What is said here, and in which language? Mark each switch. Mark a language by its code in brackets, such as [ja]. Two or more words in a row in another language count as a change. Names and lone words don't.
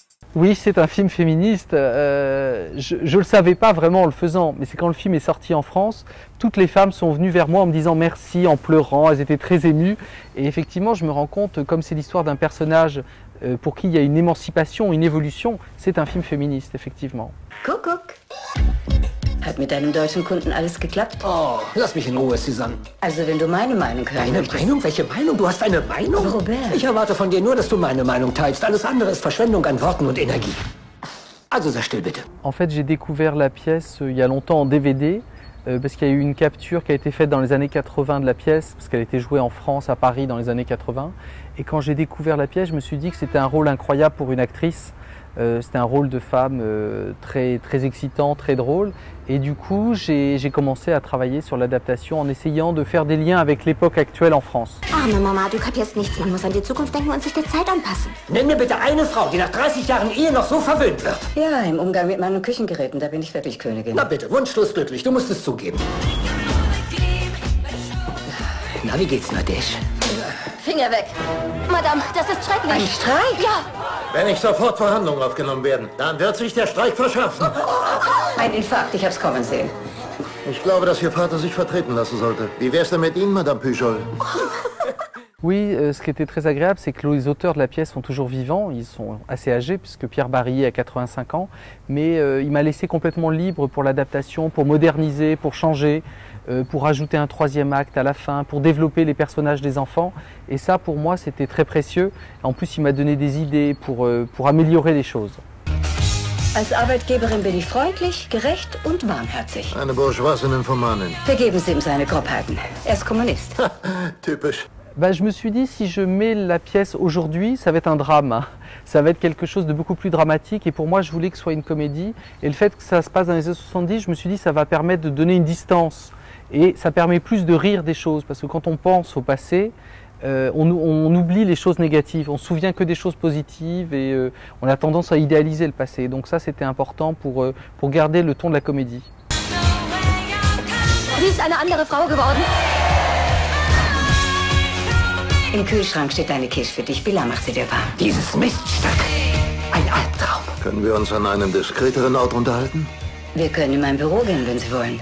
[fr] Oui, c'est un film féministe. Je ne le savais pas vraiment en le faisant, mais c'est quand le film est sorti en France, toutes les femmes sont venues vers moi en me disant merci, en pleurant, elles étaient très émues. Et effectivement, je me rends compte, comme c'est l'histoire d'un personnage pour qui il y a une émancipation, une évolution, c'est un film féministe, effectivement. [de] Kuckuck. Hat mit deinem deutschen Kunden alles geklappt? Oh, lass mich in Ruhe, Susanne. Also, wenn du meine Meinung hören Deine möchtest. Meinung? Welche Meinung? Du hast eine Meinung? Robert. Ich erwarte von dir nur, dass du meine Meinung teilst. Alles andere ist Verschwendung an Worten und Energie. Also sei still, bitte. [fr] En fait, j'ai découvert la pièce il y a longtemps en DVD, parce qu'il y a eu une capture qui a été faite dans les années 80 de la pièce, parce qu'elle a été jouée en France, à Paris, dans les années 80. Et quand j'ai découvert la pièce, je me suis dit que c'était un rôle incroyable pour une actrice. C'était un rôle de femme très, très excitant, très drôle. Et du coup, j'ai commencé à travailler sur l'adaptation en essayant de faire des liens avec l'époque actuelle en France. [de] Arme Mama, du kapierst nichts. Man muss an die Zukunft denken und sich der Zeit anpassen. Nenn mir bitte eine Frau, die nach 30 Jahren Ehe noch so verwöhnt wird. Ja, im Umgang mit meinen Küchengeräten, da bin ich wirklich Königin. Na bitte, Wunschlos glücklich, du musst es zugeben. Na, wie geht's, Nadesh? Finger weg. Madame, das ist schrecklich. Ein Streik? Ja. Wenn nicht sofort Verhandlungen aufgenommen werden, dann wird sich der Streik verschärfen. Ein Infarkt, ich hab's kommen sehen. Ich glaube, dass Ihr Vater sich vertreten lassen sollte. Wie wär's denn mit Ihnen, Madame Pujol? [fr] Oui, ce qui était très agréable, c'est que les auteurs de la pièce sont toujours vivants. Ils sont assez âgés, puisque Pierre Barillet a 85 ans. Mais il m'a laissé complètement libre pour l'adaptation, pour moderniser, pour changer, pour ajouter un troisième acte à la fin, pour développer les personnages des enfants. Et ça, pour moi, c'était très précieux. En plus, il m'a donné des idées pour améliorer les choses. [de] Als Arbeitgeberin bin ich freundlich, gerecht und warmherzig. Eine bourgeoise Nymphomanin. Vergeben Sie ihm seine Grobheiten. Er ist Kommunist. Typisch. [fr] Bah, je me suis dit, si je mets la pièce aujourd'hui, ça va être un drame. Ça va être quelque chose de beaucoup plus dramatique. Et pour moi, je voulais que ce soit une comédie. Et le fait que ça se passe dans les années 70, je me suis dit, ça va permettre de donner une distance. Et ça permet plus de rire des choses. Parce que quand on pense au passé, on oublie les choses négatives. On se souvient que des choses positives. Et on a tendance à idéaliser le passé. Donc ça, c'était important pour garder le ton de la comédie. [de] Sie ist eine andere Frau geworden. Im Kühlschrank steht eine Quiche für dich. Billa macht sie dir warm. Dieses Miststück. Ein Albtraum. Können wir uns an einem diskreteren Ort unterhalten? Wir können in mein Büro gehen, wenn Sie wollen.